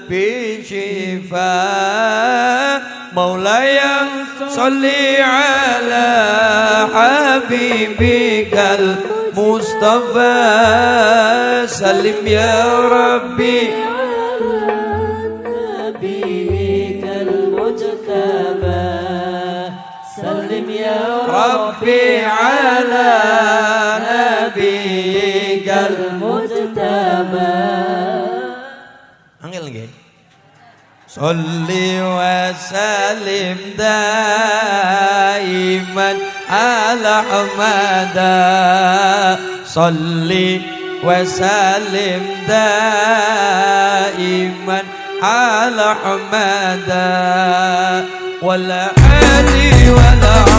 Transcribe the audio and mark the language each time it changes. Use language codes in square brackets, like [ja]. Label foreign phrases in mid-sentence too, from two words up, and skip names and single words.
[ar] بشفاء مولاي صل على حبيبك المصطفى سلم يا ربي نبيك المجتبى سلم يا ربي على نبيك المجتبى [jv] Angel nggih. [ar] صل وسلم دائما على أحمد صل وسلم دائما على أحمد ولا آل ولا